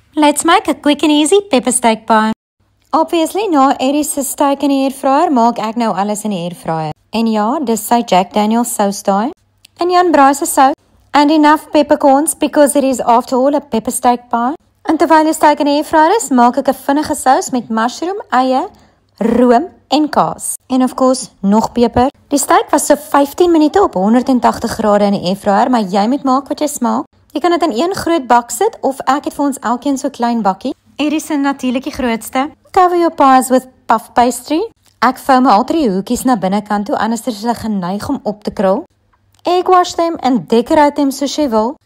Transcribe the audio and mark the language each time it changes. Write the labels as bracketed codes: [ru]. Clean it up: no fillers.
[en] Let's make a quick and easy pepper steak pie. [af] Obviously, na Eddie's steak in die airfryer, maak ek nou alles in die airfryer. En ja, dis sy Jack Daniel's sauce daai. En Jan Bryce sauce. [en] And enough peppercorns because it is after all a pepper steak pie. [af] En terwyl die steak in die airfryer is, maak ek 'n vinnige sous met mushroom, eie, room en kaas. En of course, nog peper. Die steak was so 15 minute op 180 grade in die airfryer, maar jy moet maak wat jy smaak. Jy kan dit in een groot bak sit of ek het vir ons elkeen so klein bakkie. Eddie se natuurlik die grootste. [en] Cover your pies with puff pastry. [af] Ek vou my al 3 hoekies na binnekant toe, anders is hulle geneig om op te krul. [en] Egg wash them and decorate them [af] soos jy wil.